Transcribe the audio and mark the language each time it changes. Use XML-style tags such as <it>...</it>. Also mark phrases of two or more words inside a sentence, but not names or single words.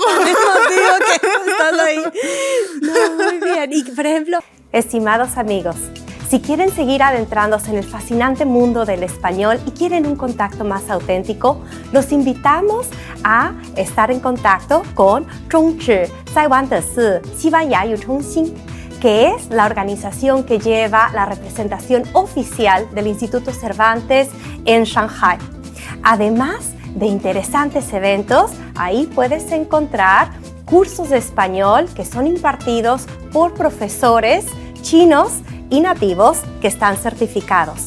<es>Digo que estás ahí. No, muy bien. Y, por ejemplo, estimados amigos, si quieren seguir adentrándose en el fascinante mundo del español y quieren un contacto más auténtico, los invitamos a estar en contacto con</es> <zh>中指在湾的是西班牙语中心,</zh> <es>que es la organización que lleva la representación oficial del Instituto Cervantes en Shanghai. Además de interesantes eventos, ahí puedes encontrar cursos de español que son impartidos por profesores chinos y nativos que están certificados.</es>